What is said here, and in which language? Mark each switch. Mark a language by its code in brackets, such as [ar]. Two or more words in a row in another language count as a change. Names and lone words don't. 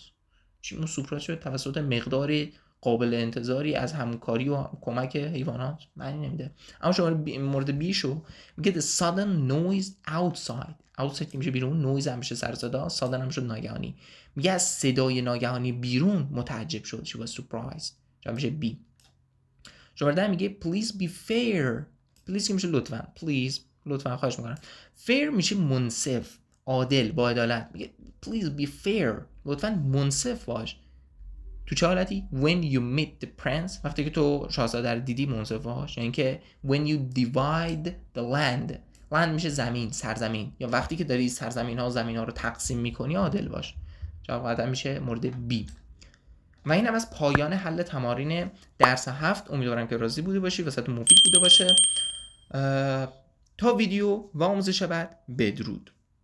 [fa] چی اون سوپرات شده توسط مقدار قابل انتظاری از همکاری و کمک حیوانات، معنی نمیده. اما شما مورد بی شو میگه [en] the sudden noise outside [fa] که میشه بیرون، noise هم میشه سر صدا، sudden هم میشه ناگهانی. میگه از صدای ناگهانی بیرون متعجب شد. [en] she was surprised. [fa] جواب میشه بی. شماره 10 میگه [en] please be fair. [fa] please که میشه لطفا، please لطفا خواهش میکنم. fair میشه منصف، عادل، با عدالت. میگه [en] please be fair، [fa] لطفا منصف باش. تو چه حالتی؟ [en] when you meet the prince، [fa] وقتی که تو شاهزاده رو دیدی منصف باش. یعنی که [en] when you divide the land [fa] میشه زمین، سرزمین. یا وقتی که داری سرزمین ها و زمین ها رو تقسیم میکنی عادل باش. جواب قطعا میشه مورد بی. و اینم از پایان حل تمارین درس 7. امیدوارم که راضی بوده باشی، واسهتون مفید بوده باشه. تا ویدیو و آموزش بعد، بدرود.